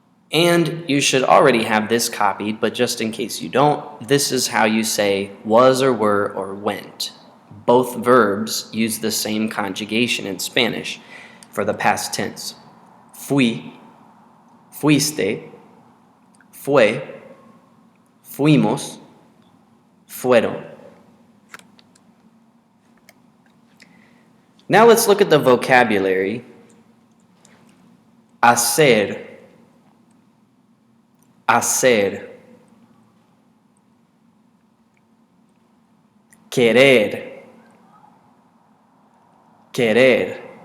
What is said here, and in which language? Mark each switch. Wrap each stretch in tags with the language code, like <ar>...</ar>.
<en>And you should already have this copied, but just in case you don't, this is how you say was or were or went. Both verbs use the same conjugation in Spanish for the past tense.</en> <es>Fui, fuiste, fue, fuimos, fueron.</es> <en>Now let's look at the vocabulary.</en> <es>Hacer, hacer. Querer, querer.</es>